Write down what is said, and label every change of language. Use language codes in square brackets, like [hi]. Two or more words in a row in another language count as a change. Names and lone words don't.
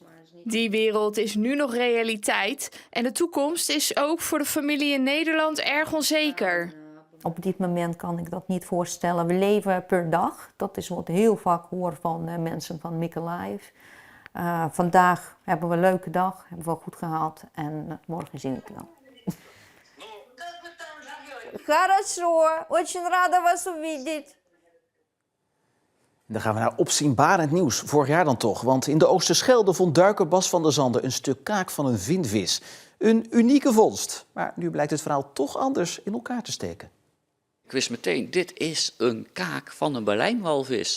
[nl] Die wereld is nu nog realiteit en de toekomst is ook voor de familie in Nederland erg onzeker. Op dit moment kan ik dat niet voorstellen. We leven per dag. Dat is wat ik heel vaak hoor van mensen van Mykolaiv. Vandaag hebben we een leuke dag, hebben we goed gehad en morgen zie ik wel. [ru] Хорошо, очень рада вас увидеть. [nl] Dan gaan we naar opzienbarend nieuws. Vorig jaar dan toch, want in de Oosterschelde vond duiker Bas van der Zanden een stuk kaak van een vinvis. Een unieke vondst. Maar nu blijkt het verhaal toch anders in elkaar te steken. Ik wist meteen, dit is een kaak van een Berlijnwalvis.